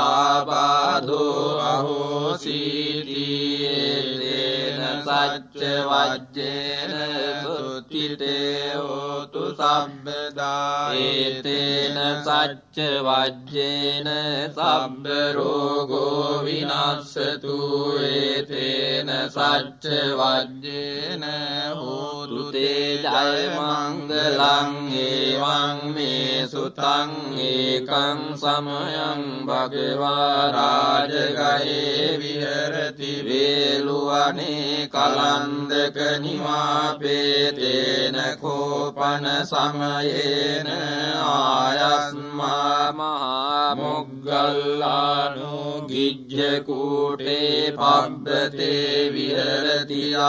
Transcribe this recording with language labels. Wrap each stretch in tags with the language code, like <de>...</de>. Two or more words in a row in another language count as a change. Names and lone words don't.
<pi>ආබාධෝ අහෝසීති තේන සච්ච වජ්ජේන සුත්තිතේ හෝතු සම්බදා ඒතේන සච්ච වජ්ජේන සබ්බ රෝගෝ විනස්සතු ඒතේන සච්ච වජ්ජේන හෝතු තේ ජය මංගලං ඒවං මේ සුතං ඒකං සමයං භගවා රාජගයේ විහෙරති වේලුවනේ කලන්දක නිවාපේතේන කෝපන සමයේන ආයස්මා මහා මොග්ගල්ලානෝ ගිජ්ජ කූටේ පබ්බතේ විහෙරති</pi>